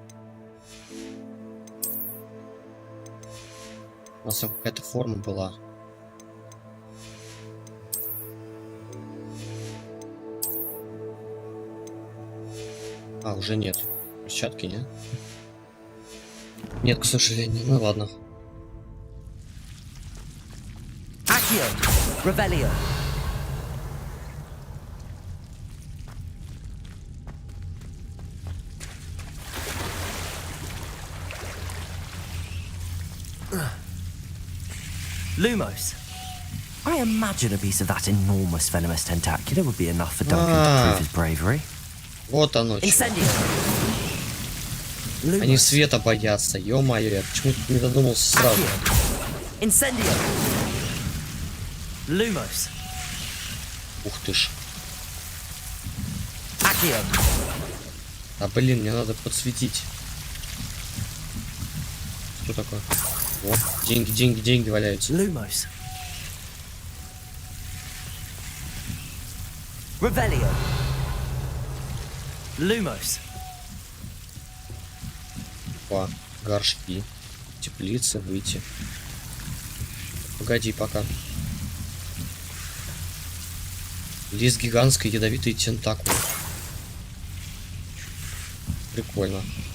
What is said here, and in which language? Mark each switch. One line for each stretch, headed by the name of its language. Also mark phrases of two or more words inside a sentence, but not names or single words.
Russian: У нас какая-то форма была. А, уже нет. Перчатки, нет? Нет, к сожалению. Ну ладно.
Latin: Accio. Revelio. Lumos.
English: I imagine a piece of that enormous venomous tentacular would be enough for Duncan to prove his bravery.
Russian: Вот оно.
Latin: Incendio.
Russian: Они света боятся. Ё-моё, я почему не додумался сразу.
Latin: Incendio. Lumos.
Russian: Ух ты ж.
Latin: Accio.
Russian: А блин, мне надо подсветить. Что такое? О, деньги, деньги, деньги валяются.
Latin: Lumos. Revelio. Lumos.
Russian: Опа, горшки. Теплицы, выйти. Погоди пока. Лист гигантской ядовитой тентакулы. Прикольно.